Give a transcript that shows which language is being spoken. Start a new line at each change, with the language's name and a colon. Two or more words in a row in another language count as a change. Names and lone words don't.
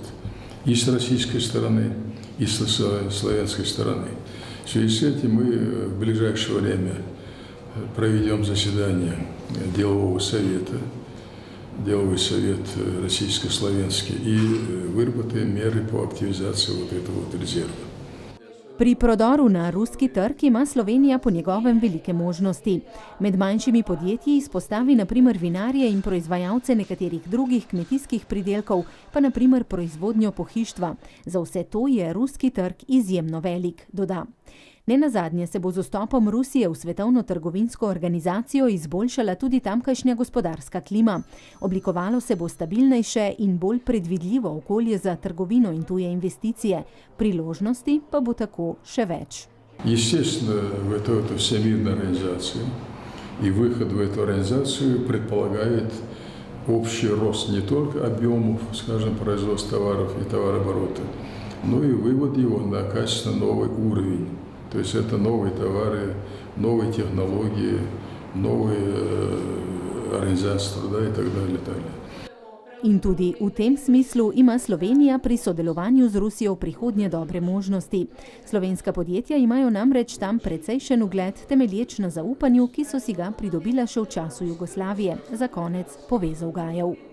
Russian: И с российской стороны, и с славянской стороны. В связи с этим мы в ближайшее время проведем заседание деловой совет российско-славянский, и выработаем меры по активизации вот этого вот резерва.
Slovenian: Pri prodoru na ruski trg ima Slovenija po njegovem velike možnosti. Med manjšimi podjetji izpostavi na primer vinarje in proizvajalce nekaterih drugih kmetijskih pridelkov, pa na primer proizvodnjo pohištva. Za vse to je ruski trg izjemno velik, doda. Nenazadnje se bo z vstopom Rusije v Svetovno trgovinsko organizacijo izboljšala tudi tamkajšnja gospodarska klima. Oblikovalo se bo stabilnejše in bolj predvidljivo okolje za trgovino in tuje investicije. Priložnosti pa bo tako še več.
Russian: Естественно, в эту всемирную организацию и выход в эту организацию предполагает общий рост не только объемов, скажем, производства товаров и товарооборота, но и вывод его на качественно новый уровень. То есть это новые товары, новые технологии, новые организации труда и так далее.
Slovenian: In tudi v tem smislu ima Slovenija pri sodelovanju z Rusijo v prihodnje dobre možnosti. Slovenska podjetja imajo namreč tam precejšen ugled, temelječ na zaupanju, ki so si ga pridobila še v času Jugoslavije. Za konec pove Zavgajev.